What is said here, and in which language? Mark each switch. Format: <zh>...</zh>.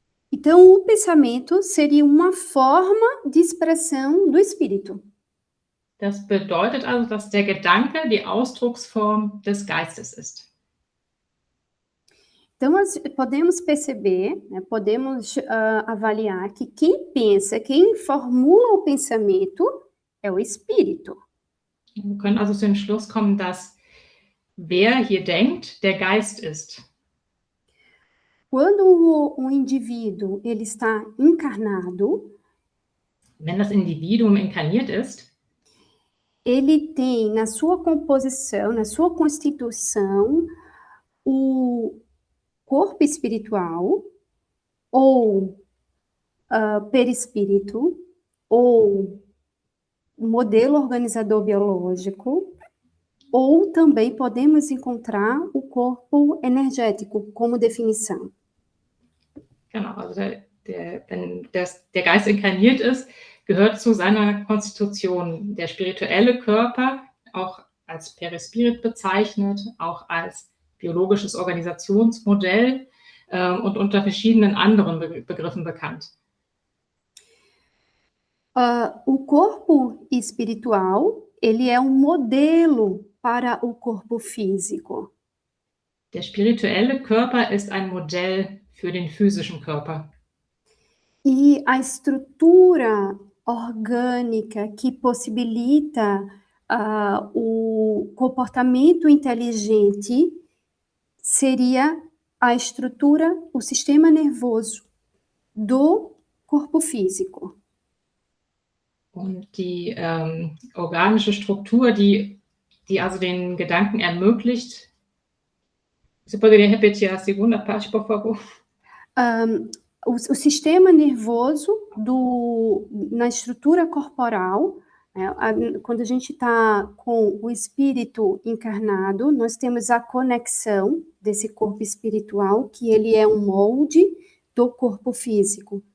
<pt>Então, o pensamento seria uma forma de expressão do espírito.</pt> <de>Das bedeutet also, dass der Gedanke die Ausdrucksform des Geistes ist.</de> <pt>Então, nós podemos perceber, né, podemos avaliar que quem pensa, quem formula o pensamento é o espírito.</pt> <de>Wir können also zu dem Schluss kommen, dass wer hier denkt, der Geist ist.</de> <pt>Quando o indivíduo ele está encarnado,</pt> <de>Wenn das Individuum inkarniert ist,</de> <pt>ele tem na sua composição, na sua constituição, o corpo espiritual, ou perispírito, ou modelo organizador biológico, ou também podemos encontrar o corpo energético como definição.</pt> <de>genau, also wenn der Geist inkarniert ist, gehört zu seiner Konstitution der spirituelle Körper, auch als Perispirit bezeichnet, auch als biologisches Organisationsmodell und unter verschiedenen anderen Begriffen bekannt.</de> <pt>O corpo espiritual, ele é um modelo para o corpo físico.</pt> <de>Der spirituelle Körper ist ein Modell für den physischen Körper.</de> <pt>E a estrutura orgânica que possibilita o comportamento inteligente seria a estrutura, o sistema nervoso do corpo físico.</pt> <de>Und die organische Struktur, die also den Gedanken ermöglicht.</de> <pt>Você poderia repetir a segunda parte, por favor? O sistema nervoso na estrutura corporal, né, quando a gente está com o espírito encarnado, nós temos a conexão desse corpo espiritual, que ele é um molde do corpo físico.</pt>